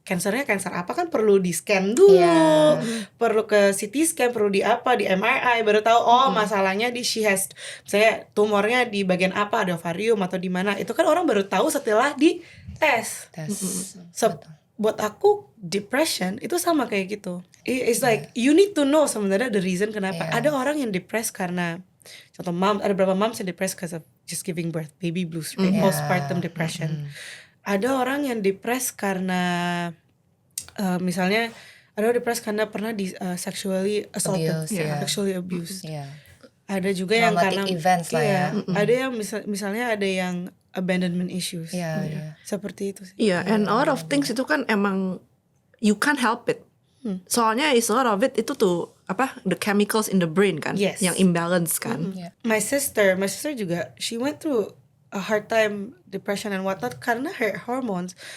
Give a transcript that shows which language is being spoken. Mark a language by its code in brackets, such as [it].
[id] Cancernya cancer apa kan perlu di scan dulu, [en] Yeah. [id] perlu ke CT scan, perlu di apa, di MRI, baru tahu masalahnya [en] she has, [id] misalnya tumornya di bagian apa, ada ovarium atau di mana. Itu kan orang baru tahu setelah di tes. Buat aku depression itu sama kayak gitu. [en] It's like you need to know [id] sebenarnya [en] the reason kenapa. Yeah. [id] Ada orang yang depressed karena contoh ada beberapa moms yang depressed [en] because of just giving birth, baby blues, right? Postpartum depression. [id] Ada orang yang depressed karena misalnya ada orang depressed karena pernah di [en] sexually assaulted, Abuse, yeah. sexually abused. Yeah. [id] Ada juga yang [en] Traumatic [id] karena [en] events lah ya. [id] ada yang misalnya ada yang abandonment issues. [en] Yeah, yeah. [id] Seperti itu sih. [en] Iya, and a lot of things [id] itu kan emang [en] you can't help it. Soalnya is a lot of it [id] itu tuh [en] the chemicals in the brain kan, Yes. [id] yang imbalance kan. [en] Yeah. My sister juga, she went through a hard time, depression and whatnot [id] karena [en] her hormones.